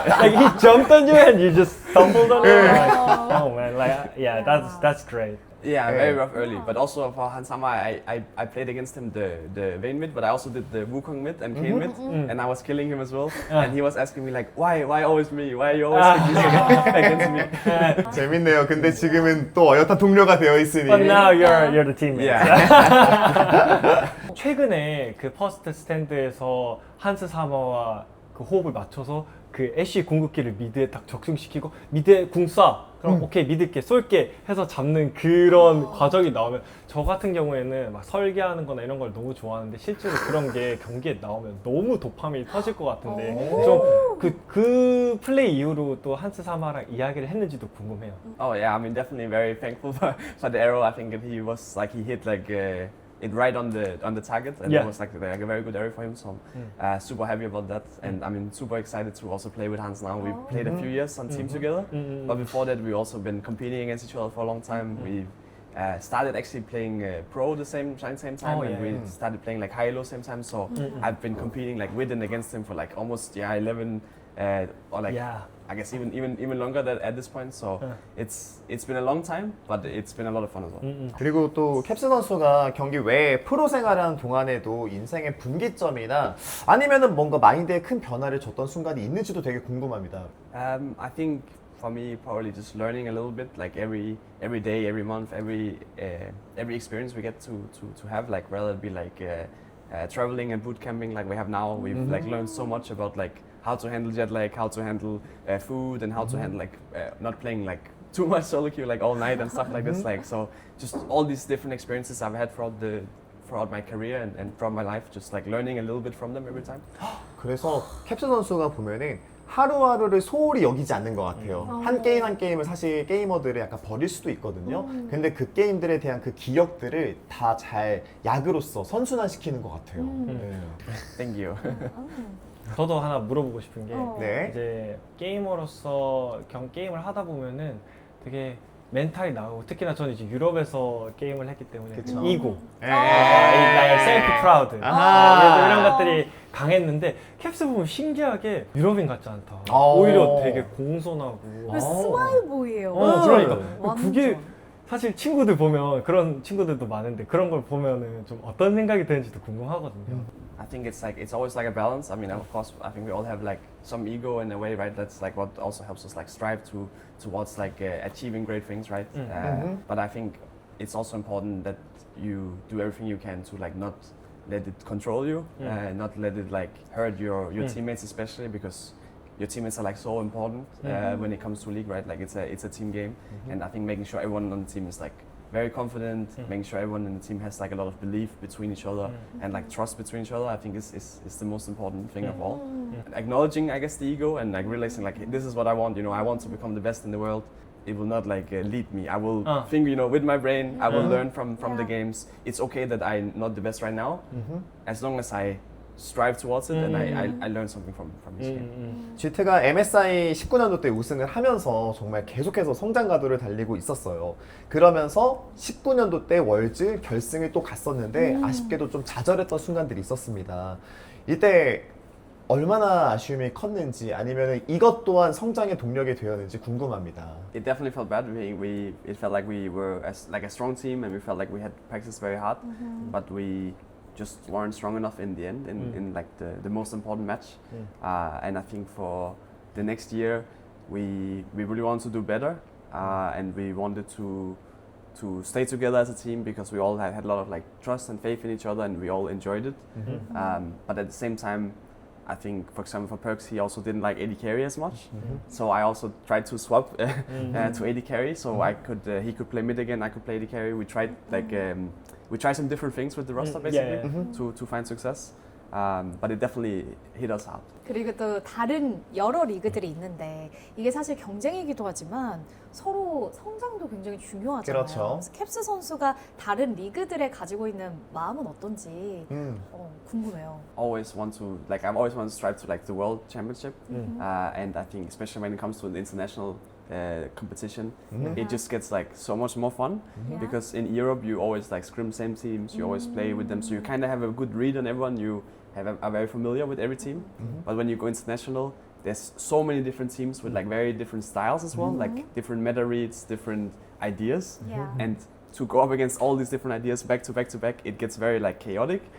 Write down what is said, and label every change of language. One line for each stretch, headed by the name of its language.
English: Like he jumped on you and you just stumbled on him. Like, oh man, like yeah, that's great. Yeah, very rough early. But also for Hansama, I played against him the Vayne mid, but I also did the Wukong mid and Kayn mid, and I was killing him as well. And he was asking me like, why always me? Why are you always against me?
Korean: 재밌네요. 근데 지금은 또 어엿한 동료가 되어 있으니.
English: But now you're the teammate. Yeah.
Korean: 최근에 그 퍼스트 스탠드에서 한스 사마와 그 호흡을 맞춰서 그 애쉬 궁극기를 미드에 딱 적중시키고 미드에 궁 쏴. 그럼 오케이 믿을게 쏠게 해서 잡는 그런 과정이 나오면 저 같은 경우에는 막 설계하는 거나 이런 걸 너무 좋아하는데 실제로 그런 게 경기에 나오면 너무 도파민이 터질 것 같은데 좀 그 플레이 이후로 또 한스 사마랑 이야기를 했는지도 궁금해요.
English: Oh yeah, I mean definitely very thankful for the arrow. I think that he was like he hit like it right on the target, and Yeah. it was like a very good arrow for him. So super happy about that, and I mean super excited to also play with Hans now. We played a few years on team together, but before that we also been competing against each other for a long time. We started actually playing pro the same time, Oh, and yeah. we started playing like high-low same time. So I've been competing like with and against him for like almost 11 or like. Yeah. I guess even longer at this point. So it's been a long time, but it's been a lot of fun as well.
Korean: 그리고 또 캡스 선수가 경기 외에 프로 생활하는 동안에도 인생의 분기점이나 아니면은 뭔가 마인드에 큰 변화를 줬던 순간이 있는지도 되게 궁금합니다.
English: I think for me probably just learning a little bit, like every day, every month, every experience we get to have, like whether it be like traveling and boot camping like we have now. We've like learned so much about like how to handle jet lag, how to handle food, and how to handle like not playing like too much solo queue like all night and stuff like this. Like so, just all these different experiences I've had throughout my career and throughout my life, just like learning a little bit from them every time.
Korean: 그래서 캡스 선수가 보면은 하루하루를 소홀히 여기지 않는 것 같아요. 한 게임 한 게임을 사실 게이머들을 약간 버릴 수도 있거든요. 근데 그 게임들에 대한 그 기억들을 다 잘 약으로서 선순환시키는 것 같아요. 네.
English: Thank you.
Korean: 저도 하나 물어보고 싶은 게 네. 이제 게이머로서 게임을 하다 보면은 되게 멘탈이 나오고 특히나 저는 이제 유럽에서 게임을 했기 때문에 그쵸. 이고 예. 나의 셀프 프라우드 아하. 이런 것들이 강했는데 캡스 보면 신기하게 유럽인 같지 않다. 어. 오히려 되게 공손하고 스마일 보이예요. 그러니까 완전. 그게 사실 친구들 보면 그런 친구들도 많은데 그런 걸 보면은 좀 어떤 생각이 드는지도 궁금하거든요.
English: I think it's always like a balance. I mean, of course, I think we all have like some ego in a way, right? That's like what also helps us like strive towards like achieving great things, right? But I think it's also important that you do everything you can to like not let it control you, not let it like hurt your teammates, especially because your teammates are like so important when it comes to league, right? Like it's a team game, and I think making sure everyone on the team is like very confident, making sure everyone in the team has like a lot of belief between each other and like trust between each other, I think is the most important thing of all. Acknowledging, I guess, the ego and like realizing like this is what I want, you know, I want to become the best in the world. It will not like lead me. I will think, you know, with my brain, I will learn from the games. It's okay that I'm not the best right now, as long as I strive towards it and I learn something from this game.
Korean: GT가 MSI 19년도 때 우승을 하면서 정말 계속해서 성장 가도를 달리고 있었어요. 그러면서 19년도 때 월즈 결승을 또 갔었는데 아쉽게도 좀 좌절했던 순간들이 있었습니다. 이때 얼마나 아쉬움이 컸는지 아니면 이것 또한 성장의 동력이 되었는지 궁금합니다.
English: It definitely felt bad. It felt like we were like a strong team and we felt like we had practiced very hard, but we just weren't strong enough in the end in like the most important match. And I think for the next year we really wanted to do better and we wanted to stay together as a team because we all had a lot of like trust and faith in each other and we all enjoyed it. But at the same time, I think, for example, for Perks, he also didn't like AD carry as much. So I also tried to swap to AD carry, so I could he could play mid again, I could play AD carry. We tried like we tried some different things with the roster basically to find success. But it definitely hit us hard.
Korean: 그리고 또 다른 여러 리그들이 있는데 이게 사실 경쟁이기도 하지만 서로 성장도 굉장히 중요하잖아요. 그렇죠. 그래서 캡스 선수가 다른 리그들에 가지고 있는 마음은 어떤지 궁금해요.
English: Always want to like I've always wanted to strive to like the world championship, and I think especially when it comes to the international competition, it just gets like so much more fun because in Europe you always like scrim same teams, you always play with them, so you kind of have a good read on everyone. You are very familiar with every team, but when you go international, there's so many different teams with like very different styles as well, like different meta reads, different ideas, and to go up against all these different ideas back to back to back, it gets very like chaotic.